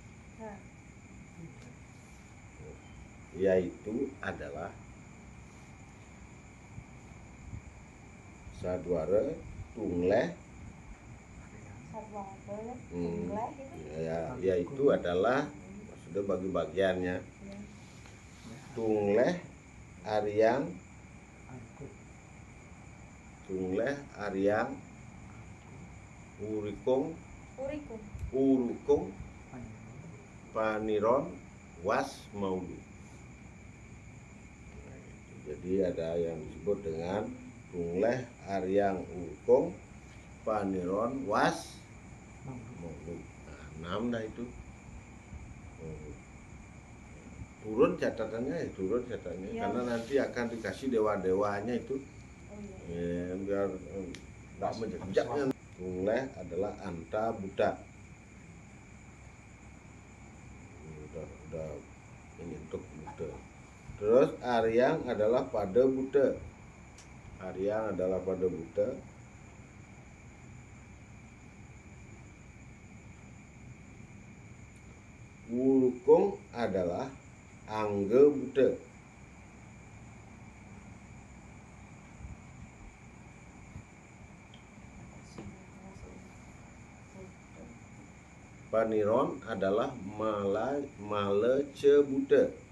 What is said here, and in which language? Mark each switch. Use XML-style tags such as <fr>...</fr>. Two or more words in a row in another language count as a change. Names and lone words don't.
<id>Yaitu adalah sadwara tungleh. Ya, yaitu adalah maksudnya bagi bagiannya tungleh aryang urukung paniron was maulu. Jadi ada yang disebut dengan tungleh aryang urukung paniron was maulu. Nah, 6 dah itu. Turun catatannya karena nanti akan dikasih dewa-dewanya itu. Ya, biar tidak menjejak. Tungleh adalah anta buta. Udah menyentuh buta. Terus aryang adalah pada buta. Wulukung adalah angge buta. Paniron adalah malece buta.</id>